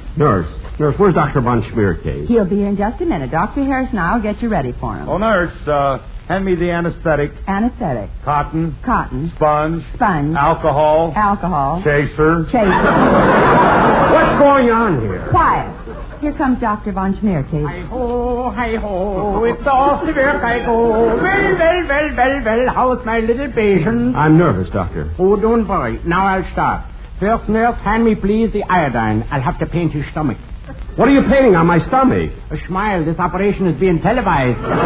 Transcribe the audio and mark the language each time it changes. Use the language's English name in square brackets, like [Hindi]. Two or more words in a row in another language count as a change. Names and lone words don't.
[English] Nurse, where's Dr. von Schmiercase? He'll be here in just a minute. Dr. Harris and I'll get you ready for him. Oh, nurse, hand me the anesthetic. Anesthetic. Cotton. Sponge. Alcohol. Chaser. What's going on here? Quiet. Here comes Dr. von Schmiercase. Hi-ho, Hi-ho, hi-ho, it's off to work I go. Well, how's my little patient? I'm nervous, Doctor. Oh, don't worry. Now I'll start. First, nurse, hand me please the iodine. I'll have to paint his stomach. What are you painting on my stomach? A smile. This operation is being televised.